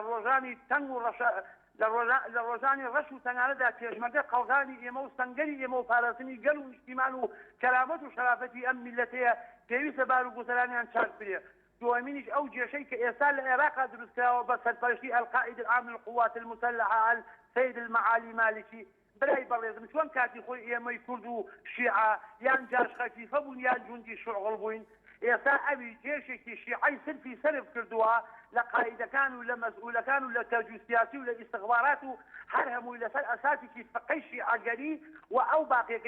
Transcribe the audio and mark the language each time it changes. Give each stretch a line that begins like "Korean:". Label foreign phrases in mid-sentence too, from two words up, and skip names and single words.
Central Kurdish: ڕۆژانی تەنگ و لە ڕۆژانی ڕەش و تەنگانەدا پێشمەرگە قەڵغانی ئێمە و سەنگەری ئێمە و پاراستنی گەل و نیشتیمان و کەرامەت و شەرافەتی ئەم میلەتەیە پێویستە بار و گوزەرانیان چاک برێ دوامینیش ئەو جێشەی کە ئێستا لە عێراقا دروستکراوە بە سەرپەرشتی
Arabic: القائد العام للقوات المسلحة السيد المعالي
Central Kurdish: مالكي برای بەڕێزم چۆن کاتی خۆی ئێمەی کورد و شیعە یان جاش خەفیفە بوون یان جوندی شوعغڵ بووین ئێستا ئەوی جێشێکی شیعی سلفی سرف کردووە لە قائیدەکان و لە مەسئولەکان و لە تەرجیع سیاسی و لە ئیستخبارات و هەر هەمووی لەسەر ئەساسێکی فقەی شیعەگەری و ئەو باقیەکەی